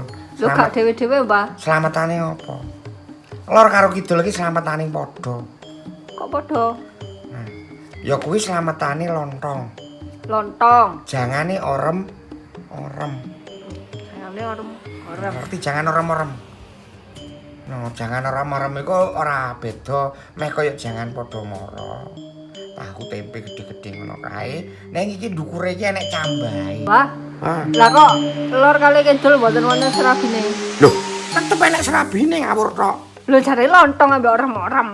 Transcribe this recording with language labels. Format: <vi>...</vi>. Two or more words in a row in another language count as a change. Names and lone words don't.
<jv>Lho gak dhewe-dhewe, Mbah. Slametane apa? Lor karo kidul iki slametane padha. Kok padha? Nah, ya kuwi slametane lontong. Lontong. Jangane orem. Jangane orem. Ngerti jangan orem-orem. No, jangan orem-orem iku ora beda meh kaya jangan padha mara. Tahu tempe gede-gede ngono kae. Ning iki ndukure iki enek cambahe. Mbah. Lah kok lor kali kidul mboten wonten serabine. Lho, tetep enek serabine ngawur tok. Lho jare lontong ambek orem-orem.</jv>